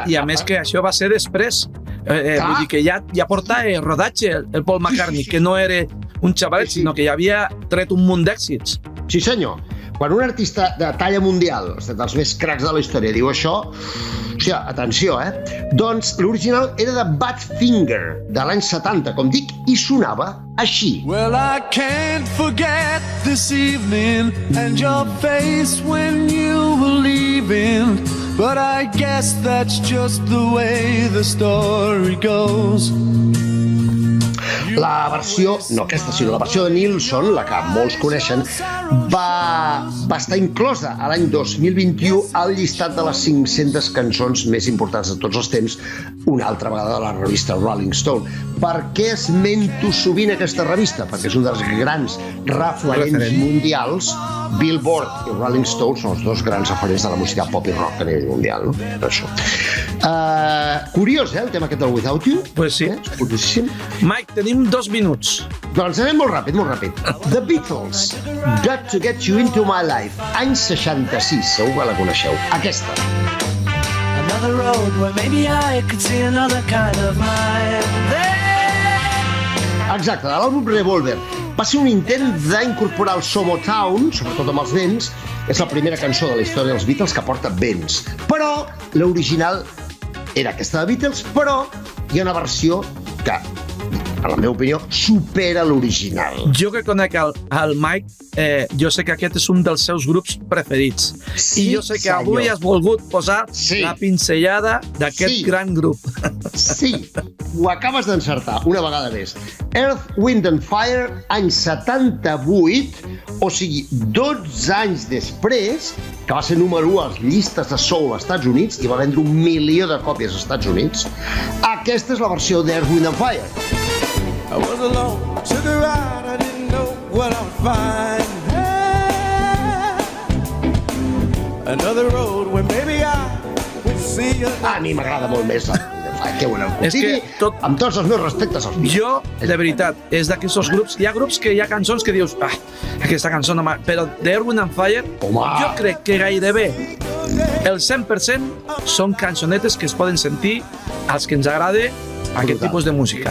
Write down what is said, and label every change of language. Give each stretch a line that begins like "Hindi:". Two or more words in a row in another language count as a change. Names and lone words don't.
Catalan: I a més que això va ser després. Vull dir que ja porta rodatge el Paul McCartney, que no era un xavalet, Sí. sinó que ja havia tret un munt d'èxits. Sí, senyor. Quan un artista de talla mundial, dels més cracs de la història, diu això, o sigui, atenció, doncs l'original era de Badfinger, de l'any 70, com dic, i sonava així.
English: Well, I can't forget this evening and your face when you were leaving, but I guess that's just the way the story goes.
Catalan: La versió, no aquesta, sinó la versió de Nilsson, la que molts coneixen, va estar inclosa a l'any 2021 al llistat de les 500 cançons més importants de tots els temps, una altra vegada de la revista Rolling Stone. Per què esmento sovint aquesta revista? Perquè és un dels grans referents mundials. Billboard i Rolling Stone són els dos grans referents de la música pop i rock a nivell mundial, no? Per això. Curiós, el tema aquest del Without You?
Spanish: Pues sí.
Catalan: És curiosíssim. Mike, tenim 2 minuts. Doncs anem molt ràpid, molt ràpid. The Beatles, Got to Get You Into My Life, any 66, segur que la coneixeu. Aquesta.
English: Another road where maybe I could see another kind of mind.
Catalan: Exacte, de l'àlbum Revolver. Va ser un intent d'incorporar el Somotown, sobretot amb els vents. És la primera cançó de la història dels Beatles que porta vents. Però l'original era aquesta de Beatles, però hi ha una versió que, en la meva opinió, supera l'original. Jo que conec el Mike, jo sé que aquest és un dels seus grups preferits. Sí, I jo sé que senyor. avui has volgut posar Sí. la pinzellada d'aquest Sí. gran grup. Sí, ho acabes d'encertar una vegada més. Earth, Wind and Fire, any 78, o sigui, 12 anys després, que va ser número 1 a les llistes de soul als Estats Units i va vendre 1 milió de còpies als Estats Units. Aquesta és la versió d'Earth, Wind and Fire.
English: I was alone, took a ride, I didn't know what I would find. Another road where maybe I would see you.
Catalan: A mi m'agrada molt més la que una És que amb tots els meus respectes als Beatles. Jo, de veritat, és d'aquests grups. Hi ha grups que hi ha cançons que dius aquesta cançó no m'ha... Però d'Earth, Wind and Fire, Home. jo crec que gairebé el 100% són cançonetes que es poden sentir als que ens agrada aquest tipus de música.